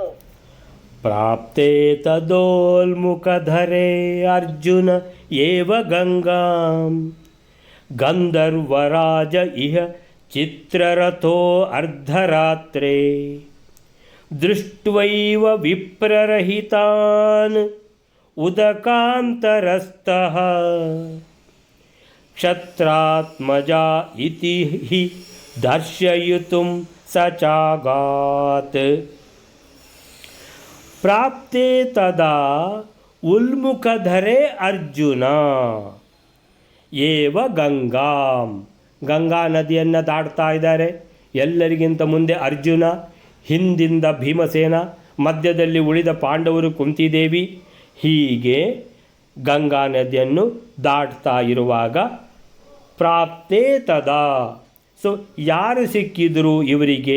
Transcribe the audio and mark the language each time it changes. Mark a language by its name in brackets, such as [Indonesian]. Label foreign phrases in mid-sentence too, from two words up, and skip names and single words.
[Sanskrit] ಪ್ರಾಪ್ತೆ ತದೋಲ್ಮುಖಧರೆ ಅರ್ಜುನ ಏವ ಗಂಗಾಂ ಗಂಧರ್ವರಾಜ ಇಹ ಚಿತ್ರರಥೋ ಅರ್ಧರಾತ್ರೆ ದೃಷ್ಟ್ವೈವ ವಿಪ್ರರಹಿತಾನ್ ಉದಕಾಂತರಸ್ಥಃ ಕ್ಷತ್ರಾತ್ಮಜ ಇತಿ ಹಿ ದರ್ಶಯಿತುಂ ಸಚಾಗಾತ್. ಪ್ರಾಪ್ತೆ ತದಾ ಉಲ್ಮುಖಧರೆ ಅರ್ಜುನ ಏವ ಗಂಗಾಂ. [Kannada] ಗಂಗಾ ನದಿಯನ್ನು ದಾಟ್ತಾ ಇದ್ದಾರೆ. ಎಲ್ಲರಿಗಿಂತ ಮುಂದೆ ಅರ್ಜುನ, ಹಿಂದಿಂದ ಭೀಮಸೇನ, ಮಧ್ಯದಲ್ಲಿ ಉಳಿದ ಪಾಂಡವರು ಕುಂತಿದೇವಿ. ಹೀಗೆ ಗಂಗಾ ನದಿಯನ್ನು ದಾಟ್ತಾ ಇರುವಾಗ [Sanskrit] ಪ್ರಾಪ್ತೆ ತದಾ, [Kannada] ಸೊ ಯಾರು ಸಿಕ್ಕಿದ್ರು ಇವರಿಗೆ?